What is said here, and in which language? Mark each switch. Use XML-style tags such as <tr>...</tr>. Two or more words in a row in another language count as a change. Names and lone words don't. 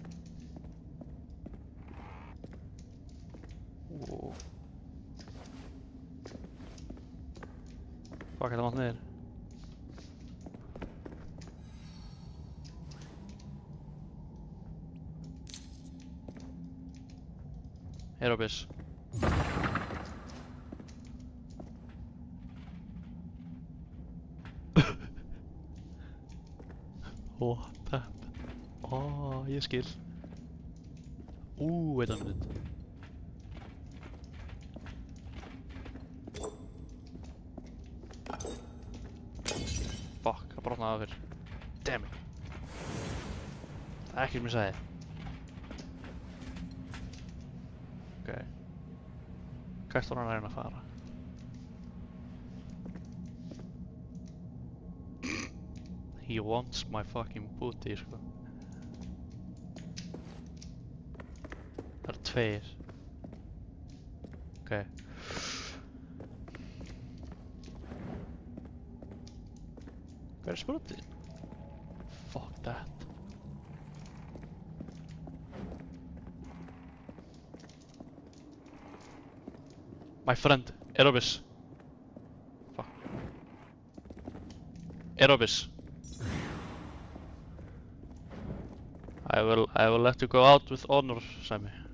<is>Fuck, þetta mátt niður. Aerobis.</is> <en>What happened?</en> <is>Oh, ég skil.</is> <en>Wait a minute. Fuck,</en> <is>það brotnaði af þér.</is> <en>Damn it.</en> <is>Það er ekki sem ég sagði. Ok. Hvert var hann að reyna að fara?</is> <en>He wants my fucking booty,</en> <is>sko. Það eru tveir. Ok. Hver er sprutið?</is> <en>Fuck that. My friend, Aerobis. Fuck. Aerobis. I will let you go out with honor, Sammy.</en>